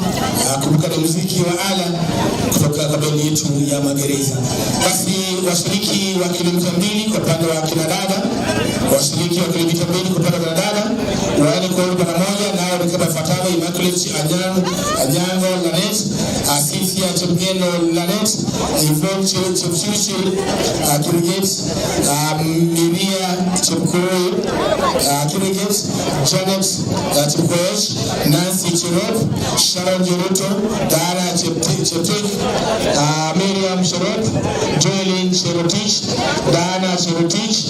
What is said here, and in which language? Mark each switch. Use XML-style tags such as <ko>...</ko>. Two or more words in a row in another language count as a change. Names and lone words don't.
<sw>Kumbuka ni muziki wa ala kutoka kwa bendi yetu ya magereza. Basi washiriki wa kilomita 2 kwa upande wa kina dada, washiriki wa kilomita 2 kwa upande wa dada waende kwa rubara moja, nao ni kama ifuatavyo: Immaculate Anyango Lanet, Cynthia Chepngeno Lanet, Yvonne Chepchirchir Kirigate, Miria Chepkuroi Kirigate, Janet Chepkoech, Nancy Cherop, Sharon Jeruto, Dara Cheptek, Miriam Cherop, Joelyn Cherotich, Dana Cherotich,</sw>